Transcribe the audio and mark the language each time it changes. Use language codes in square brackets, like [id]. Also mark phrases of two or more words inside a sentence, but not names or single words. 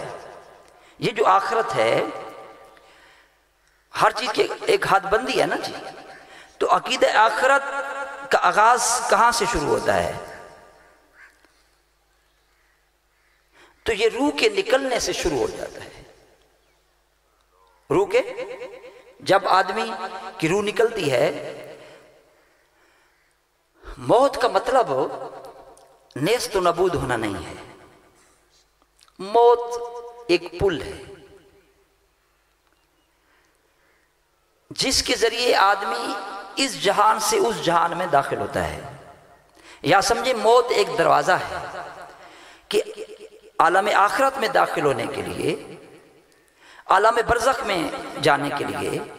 [ur] یہ جو آخرت ہے ہر چیز کی ایک حد بندی ہے نا جی، تو عقیدہ آخرت کا آغاز کہاں سے شروع ہوتا ہے؟ تو یہ روح کے نکلنے سے شروع ہو جاتا ہے۔ روح کے جب آدمی کی روح نکلتی ہے، موت کا مطلب نیست و نبود ہونا نہیں ہے۔ موت ایک پل ہے جس کے ذریعے آدمی اس جہان سے اس جہان میں داخل ہوتا ہے، یا سمجھے موت ایک دروازہ ہے کہ عالم آخرت میں داخل ہونے کے لیے، عالم برزخ میں جانے کے لیے